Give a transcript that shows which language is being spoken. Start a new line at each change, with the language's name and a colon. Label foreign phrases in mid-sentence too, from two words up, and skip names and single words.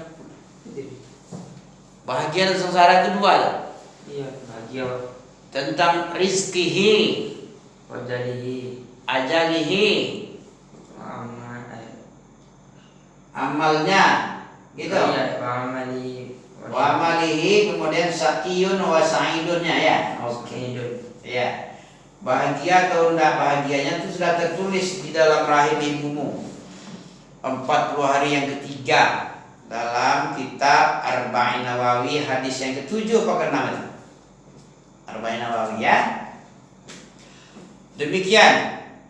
Indonesian: Bahagia dan sengsara itu 2 ya? Iya, bahagia. Tentang rizkihi,
Arabic: Wajalihi.
Indonesian: ajalihi, amalnya, gitu. Iya,
Arabic: wamali. Wa amalihi,
Indonesian: kemudian
Arabic: sakiyun wa sa'idunnya
Indonesian: ya. Oke. Ya. Bahagia atau tidak bahagianya itu sudah tertulis di dalam rahim ibumu 40 hari yang ketiga dalam kitab Arba'in Nawawi hadis yang ke-7 apa ke-6 itu? Arba'in Nawawi ya. Demikian.